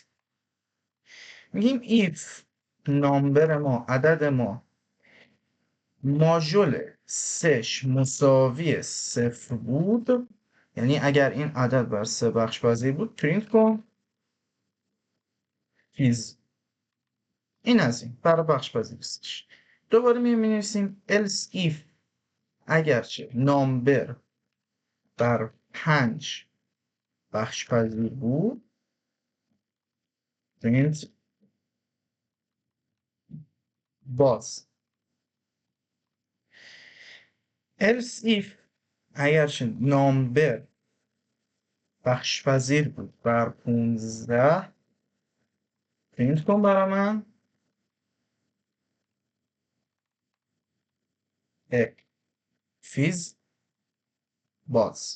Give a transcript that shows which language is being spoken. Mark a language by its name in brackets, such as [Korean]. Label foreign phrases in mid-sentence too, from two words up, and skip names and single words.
[Persian] میگیم [English] if number [Persian] ما، عدد ما، ماژول 3 مساوی 0 بود، یعنی اگر این عدد بر 3 بخش پذیر بود پرینت کن فیز. این از این برای بخش پذیریش. دوباره می‌نویسیم [English] else if [Persian] اگرچه نامبر بر 5 بخش پذیر بود پرینت باز. [English] else if [Persian] اگرچه نامبر بخش پذیر بود بر 15 پرینت کن برای من فیز باز.